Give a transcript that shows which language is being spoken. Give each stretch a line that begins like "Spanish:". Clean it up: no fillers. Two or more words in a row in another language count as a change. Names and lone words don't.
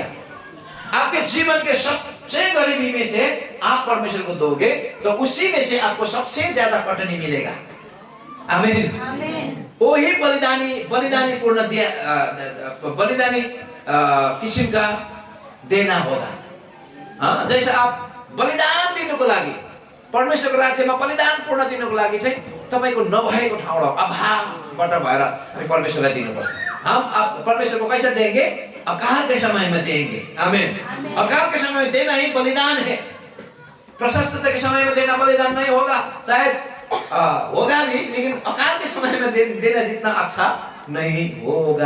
Hindi: आपके जीवन के सबसे गरीबी में से आप परमेश्वर को दोगे तो उसी में से आपको सबसे ज्यादा कटनी मिलेगा। आमीन। वही बलिदानी पूर्ण दिया, बलिदानी किस्म का देना होगा। जैसे आप
Nepali: बलिदान दिनुको लागि, परमेश्वरको राज्यमा बलिदान पूर्ण दिनुको लागि चाहिँ तपाईको नभएको ठाउँमा अभावबाट भएर हामी परमेश्वरलाई दिनुपर्छ।
Hindi: हम आप परमेश्वर को कैसे देंगे, अकाल के समय में देंगे। आमीन। अकाल के समय में देना ही बलिदान है। प्रशस्तता के समय में देना बलिदान नहीं होगा, शायद होगा भी, लेकिन अकाल के समय में देना जितना अच्छा नहीं होगा।